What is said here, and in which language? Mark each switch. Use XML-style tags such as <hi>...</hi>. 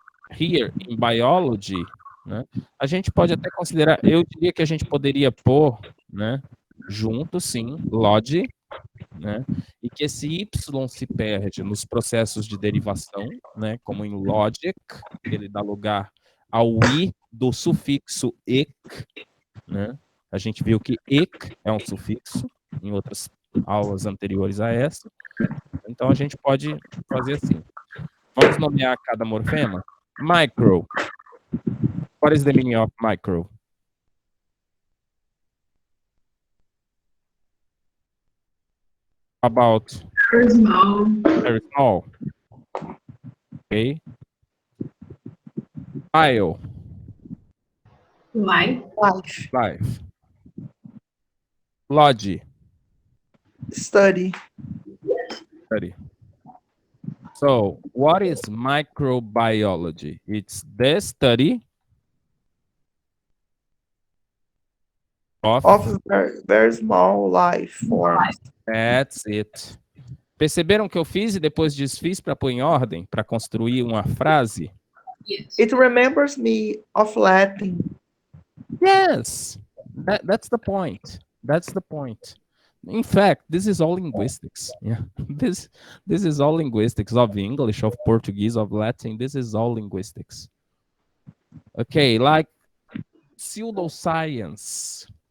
<en>Here, in biology,</en> <pt>né, a gente pode até considerar, eu diria que a gente poderia pôr, né, junto, sim, log, né, e que esse Y se perde nos processos de derivação, né, como em logic, ele dá lugar ao I do sufixo "ic", né, a gente viu que "ic" é um sufixo, em outras aulas anteriores a essa, então a gente pode fazer assim. Vamos nomear cada morfema? Micro.</pt> <en>What is the meaning of micro? About? Very small. Very small. Okay. Bio. Life. Life. Logi. Study. Study. So, what is microbiology? It's the study of very, very small life forms. That's it.</en> <pt>Perceberam que eu fiz e depois desfiz para pôr em ordem, para construir uma frase?</pt> <en>Yes. It remembers me of Latin. Yes, that's the point. That's the point. In fact, this is all linguistics. Yeah, this is all linguistics of English, of Portuguese, of Latin. This is all linguistics. Okay, like pseudoscience.</en>